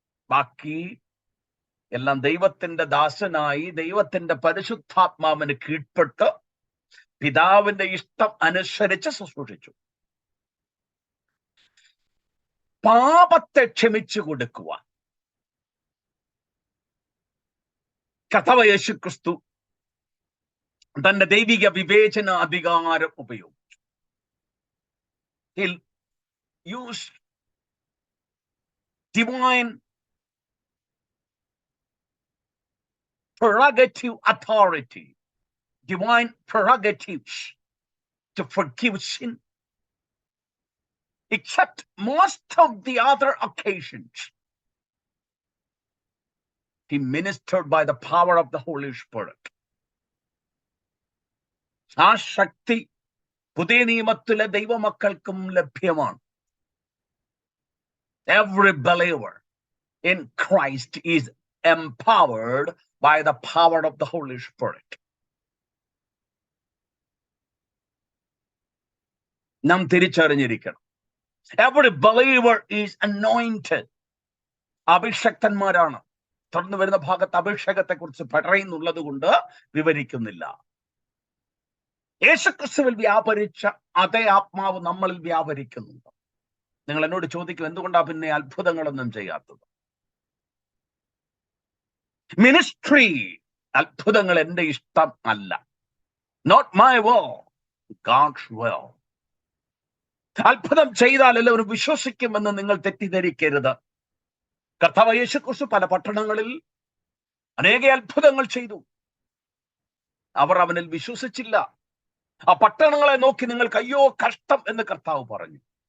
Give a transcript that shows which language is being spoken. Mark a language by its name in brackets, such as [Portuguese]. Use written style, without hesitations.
[Malayalam] ബാക്കി എല്ലാം ദൈവത്തിന്റെ ദാസനായി ദൈവത്തിന്റെ പരിശുദ്ധാത്മാവിന് കീഴ്പ്പെട്ട് പിതാവിന്റെ ഇഷ്ടം അനുസരിച്ച് ശുശ്രൂഷിച്ചു. പാപത്തെ ക്ഷമിച്ചു കൊടുക്കുവാൻ കർത്താവായ യേശുക്രിസ്തു തന്റെ ദൈവിക വിവേചന അധികാരം ഉപയോഗിച്ചു. [English] He used divine prerogative authority, divine prerogatives to forgive sin. Except most of the other occasions, he ministered by the power of the Holy Spirit. [Malayalam] ആ ശക്തി പുതിയ നിയമത്തിലെ ദൈവമക്കൾക്കും ലഭ്യമാണ്. [English] Every believer in Christ is empowered by the power of the Holy Spirit. [Malayalam] നാം തിരിച്ചറിഞ്ഞിരിക്കണം. [English] Every believer is anointed. [Malayalam] അഭിഷക്തന്മാരാണ്. തുടർന്ന് വരുന്ന ഭാഗത്ത് അഭിഷേകത്തെ കുറിച്ച് പറയുന്നുള്ളത് കൊണ്ട് വിവരിക്കുന്നില്ല. യേശുക്രിസ്തുവിൽ വ്യാപരിച്ച അതേ ആത്മാവ് നമ്മളിൽ വ്യാപരിക്കുന്നുണ്ട്. നിങ്ങൾ എന്നോട് ചോദിക്കും, എന്തുകൊണ്ടാ പിന്നെ അത്ഭുതങ്ങളൊന്നും ചെയ്യാത്തത്? മിനിസ്ട്രി അത്ഭുതങ്ങൾ എന്റെ ഇഷ്ടം അല്ല. [English] Not my will, God's will. [Malayalam] അത്ഭുതം ചെയ്താൽ എല്ലാവരും വിശ്വസിക്കുമെന്ന് നിങ്ങൾ തെറ്റിദ്ധരിക്കരുത്. കർത്താവ് യേശുക്രിസ്തു പല പട്ടണങ്ങളിൽ അനേക അത്ഭുതങ്ങൾ ചെയ്തു. അവർ അവനിൽ വിശ്വസിച്ചില്ല. ആ പട്ടണങ്ങളെ നോക്കി നിങ്ങൾക്ക് അയ്യോ കഷ്ടം എന്ന് കർത്താവ് പറഞ്ഞു.